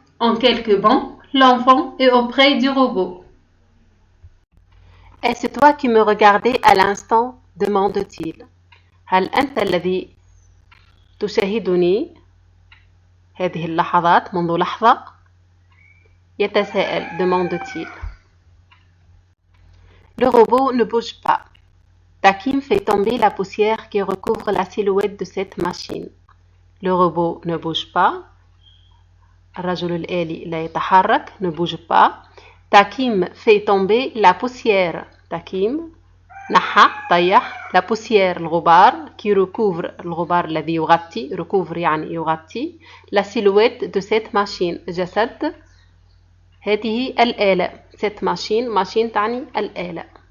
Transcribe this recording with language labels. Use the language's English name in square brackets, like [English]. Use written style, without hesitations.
[French] En quelques bonds, l'enfant est auprès du robot. Est-ce toi qui me regardais à l'instant? demande-t-il. [Arabic] هل أنت الذي تشاهدني هذه اللحظات منذ لحظة؟ يتساءل demande-t-il. [French] Le robot ne bouge pas. Takim fait tomber la poussière qui recouvre la silhouette de cette machine. Le robot ne bouge pas. [Arabic] الرجل الآلي لا يتحرك, [French] ne bouge pas. Takim fait tomber la poussière. Takim [Arabic] نحى طيح [French] la poussière الغبار qui recouvre [Arabic] الغبار الذي يغطي [French] recouvre [Arabic] يعني يغطي [French] la silhouette de cette machine [Arabic] جسد هذه الآلة [French] cette machine [Arabic] تعني الآلة.